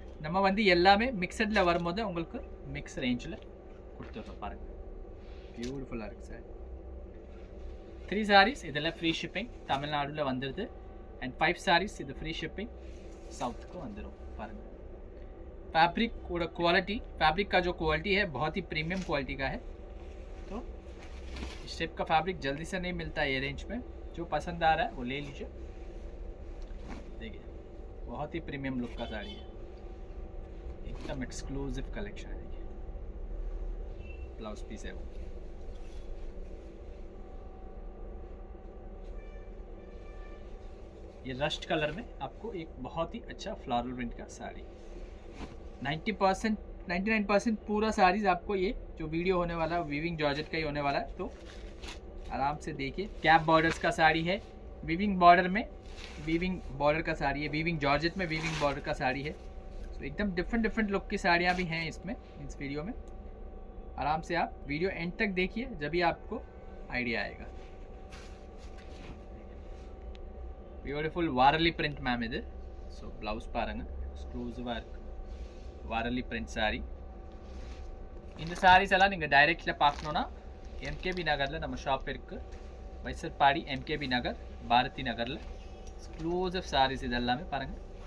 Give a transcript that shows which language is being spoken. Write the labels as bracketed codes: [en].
[ta] நம்ம வந்து எல்லாமே மிக்சடில் வரும்போது உங்களுக்கு மிக்ஸ் ரேஞ்சில் கொடுத்துட்றோம் பாருங்கள். பியூட்டிஃபுல்லாக இருக்குது சார். 3 sarees இதில் ஃப்ரீ ஷிப்பிங் தமிழ்நாடுல வந்துடுது. அண்ட் 5 sarees இது ஃப்ரீ ஷிப்பிங் [hi] साउथ को अंदर पारेंगे. फैब्रिक क्वालिटी, फैब्रिक का जो क्वालिटी है बहुत ही प्रीमियम क्वालिटी का है. तो इस टाइप का फैब्रिक जल्दी से नहीं मिलता है ये रेंज में. जो पसंद आ रहा है वो ले लीजिए. देखिए बहुत ही प्रीमियम लुक का साड़ी है, एकदम एक्सक्लूसिव कलेक्शन है. देखिए ब्लाउज पीस है वो. ये रस्ट कलर में आपको एक बहुत ही अच्छा फ्लोरल प्रिंट का साड़ी. 90% 99% पूरा साड़ीज आपको ये जो वीडियो होने वाला है वीविंग जॉर्जेट का ही होने वाला है. तो आराम से देखिए. कैप बॉर्डर्स का साड़ी है, वीविंग बॉर्डर में वीविंग बॉर्डर का साड़ी है, वीविंग जॉर्जेट में वीविंग बॉर्डर का साड़ी है. तो एकदम डिफरेंट लुक की साड़ियाँ भी हैं इसमें, इस वीडियो में. आराम से आप वीडियो एंड तक देखिए, जब भी आपको आइडिया आएगा. [ta] பியூட்டிஃபுல் வாரலி பிரிண்ட் மேம் இது. ஸோ ப்ளவுஸ் பாருங்கள், எக்ஸ்க்ளூசிவாக இருக்குது. வாரலி பிரிண்ட் சாரீ. இந்த சாரீஸ் எல்லாம் நீங்கள் டைரெக்டில் பார்க்கணுன்னா எம்கேபி நகரில் நம்ம ஷாப் இருக்குது. வைசர்பாடி எம்கேபி நகர், பாரதி நகரில் எக்ஸ்க்ளூசிவ் சாரீஸ் இது எல்லாமே பாருங்கள்.